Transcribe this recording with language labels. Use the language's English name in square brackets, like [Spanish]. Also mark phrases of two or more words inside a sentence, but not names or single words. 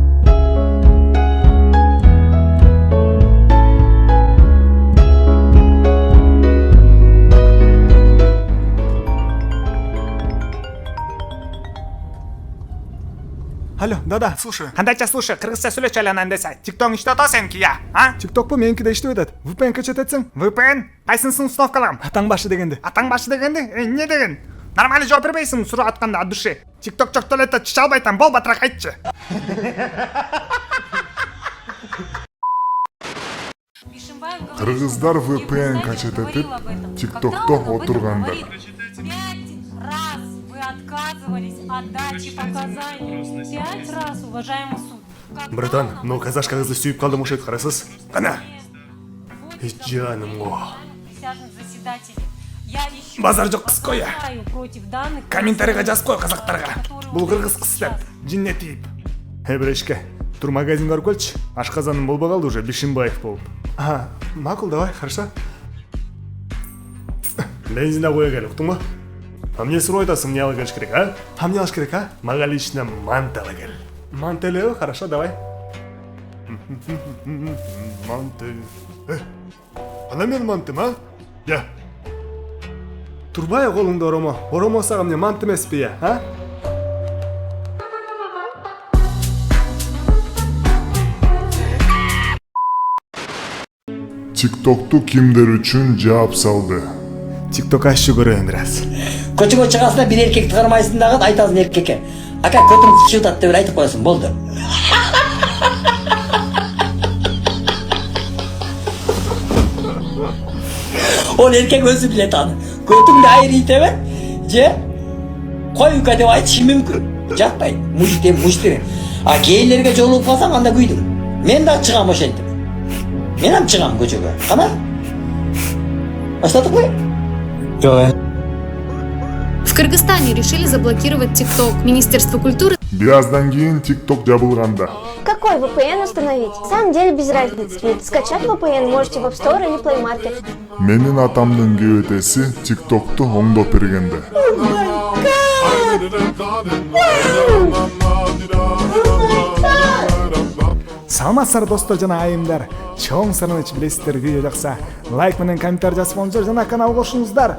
[Russian] Алло, да, слушаю. [Kyrgyz] Кандайча слушай, кыргызча сүйлөчү эле анан десе. TikTok иштеп атасың эмки я, а? TikTok бу меники де иштеп атат. VPN качат этсең? VPN? Кайсынысын установкалагам? Атаң башы дегенди. Атаң башы дегенди? Эмне деген? Нормально жооп бербейсиңби суроо атканда [Russian] от души? [Kyrgyz] TikTok жок туалетте чыша албайтам, бол батыраак айтчы. Кыргыздар VPN качат этип TikTokто отургандар. [Russian] 5 раз вы отказывались от дачи показаний. 5 раз, уважаемый суд. Братан, ну казашка [Kyrgyz] кызды сүйүп калдым ушет карасыз. Кана. Жаным го. [Russian] Присяжных заседателей. Я еще [Kyrgyz] Базар жок кыз кой я. [Russian] против данных [Kyrgyz] Комментарийга жазып кой казактарга. Бул кыргыз кыз деп, жинне тийип. Брешке, тур магазинге барып келчи. Ашказаным болбой калды уже, Бишимбаев болуп. Макул, [Russian] давай, хорошо. [Kyrgyz] Бензин коя кел, уктуңбу? А мне суроо айтасың, эмне алып келиш керек, а? Эмне алыш керек, а? Мага лично манты ала кел. Манты элеби? [Russian] Хорошо, давай. [Kyrgyz] Манты. Ана мен мантым, а? Я. Турбай колуңда оромо. Оромо сага эмне манты эмеспи я, а? TikToktу кимдер үчүн жаап салды? TikTok ашчы көрөйүн бир аз. Көчөгө чыгасың бир эркекти кармайсың дагы айтасың эркекке. Ака көтүң чыгып атат деп айтып коесуң, болду. Ол эркек өзү билет аны. Көтүңдү айрыйтабы? Же коюка деп айтышы мүмкүн. Жатпайт. Муштем. А кейлерге жолугуп калсаң анда күйдүң. Мен да чыгам ошентип. Мен ham чыгам көчөгө. Кана? Баштадыкпы? Жок. [Russian] В Кыргызстане решили заблокировать TikTok. Министерство культуры [Kyrgyz] Бираздан кийин TikTok жабылганда. [Russian] Какой VPN установить? На самом деле без разницы, ведь скачать VPN можете в App Store или Play Market. [Kyrgyz] Менин атамдын кебетеси TikTok'tu оңдоп бергенде. Саламатсыздар достор жана айымдар. Чоң сарыныч билесиздер, видео жакса лайк менен комментарий жазып болуңуздар жана каналга кошулуңуздар.